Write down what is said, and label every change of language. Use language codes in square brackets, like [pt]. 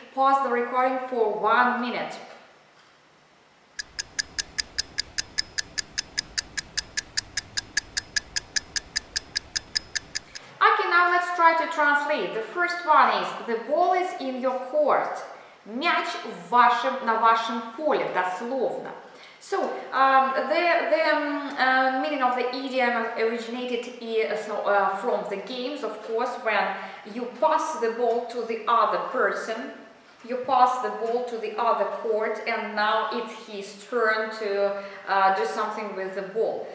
[en] Pause the recording for 1 minute. Now let's try to translate. The first one is the ball is in your court. [ru] Мяч на вашем поле, дословно. [en] So the meaning of the idiom originated from the games, of course, when you pass the ball to the other person. You pass the ball to the other court and now it's his turn to do something with the ball.